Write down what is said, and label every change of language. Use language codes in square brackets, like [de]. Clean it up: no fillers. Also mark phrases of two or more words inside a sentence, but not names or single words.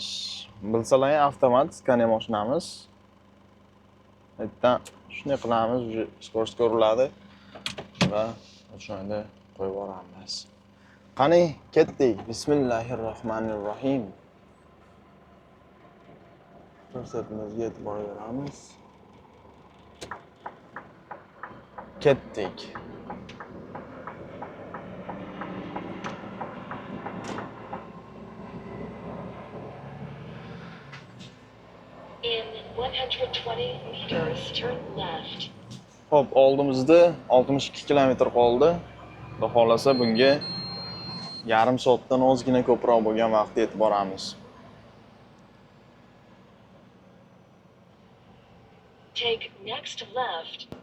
[uz] Bilsalar, avtomat skaner mashinamiz. Bitta shunday qilamiz, skorost ko'riladi va o'shanda qo'yib yuboramiz. Qani, ketdik. Bismillahirrohmanirrohim. Ko'rsatmamizga e'tibor beramiz. Ketdik. [en] In 120 meters, turn left. [uz] Xo'p, oldimizda 62 kilometr qoldi. Xudo xolasa bunga yarim soatdan ozgina ko'proq bo'lgan vaqt yetib boramiz. [en] Take next left.